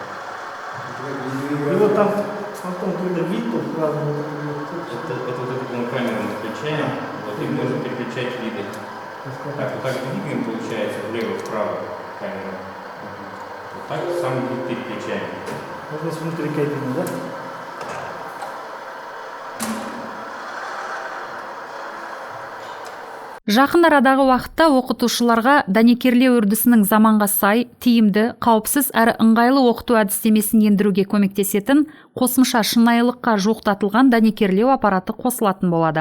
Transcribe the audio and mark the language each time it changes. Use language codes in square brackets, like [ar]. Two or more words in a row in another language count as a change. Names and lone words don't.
[ru] И вот там, потом когда вид, то сразу это вот эту камеру мы включаем, вот и можем переключать виды. Так, вот так двигаем, получается, влево-вправо камеру. Вот так сам вид переключаем. Можно с внутри кабины, да? [kk] Жақын арадағы уақытта оқытушыларға дәнекерлеу үрдісінің заманға сай, тиімді, қауіпсіз әрі ыңғайлы оқыту әдістемесін ендіруге көмектесетін қосымша шынайылыққа жуықтатылған дәнекерлеу аппараты қосылатын болады.